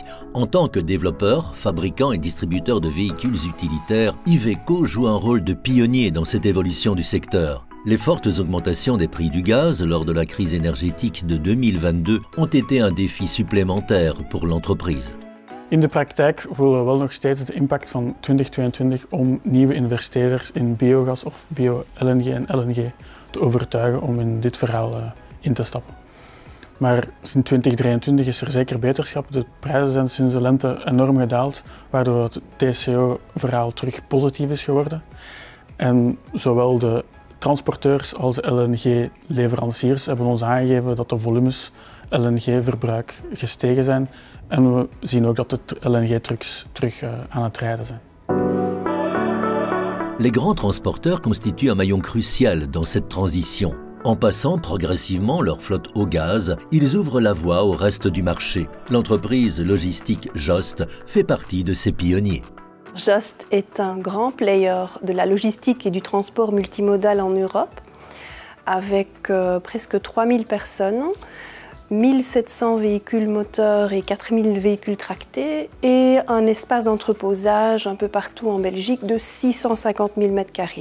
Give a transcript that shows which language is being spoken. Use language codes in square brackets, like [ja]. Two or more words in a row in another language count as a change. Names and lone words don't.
[fr] En tant que développeur, fabricant et distributeur de véhicules utilitaires, Iveco joue un rôle de pionnier dans cette évolution du secteur. Les fortes augmentations des prix du gaz lors de la crise énergétique de 2022 ont été un défi supplémentaire pour l'entreprise. [nl] In de praktijk voelen we wel nog steeds de impact van 2022 om nieuwe investeerders in biogas of bio-LNG en LNG te overtuigen om in dit verhaal in te stappen. Maar sinds 2023 is er zeker beterschap. De prijzen zijn sinds de lente enorm gedaald, waardoor het TCO-verhaal terug positief is geworden. En zowel de transporteurs als de LNG-leveranciers hebben ons aangegeven dat de volumes LNG-verbruik gestegen zijn. En we zien ook dat de LNG-trucks terug aan het rijden zijn. [fr] Les grands transporteurs constituent un maillon crucial dans cette transition. En passant progressivement leur flotte au gaz, ils ouvrent la voie au reste du marché. L'entreprise logistique Jost fait partie de ces pionniers. Jost est un grand player de la logistique et du transport multimodal en Europe, avec presque 3000 personnes, 1700 véhicules moteurs et 4000 véhicules tractés et un espace d'entreposage un peu partout en Belgique de 650 000 m².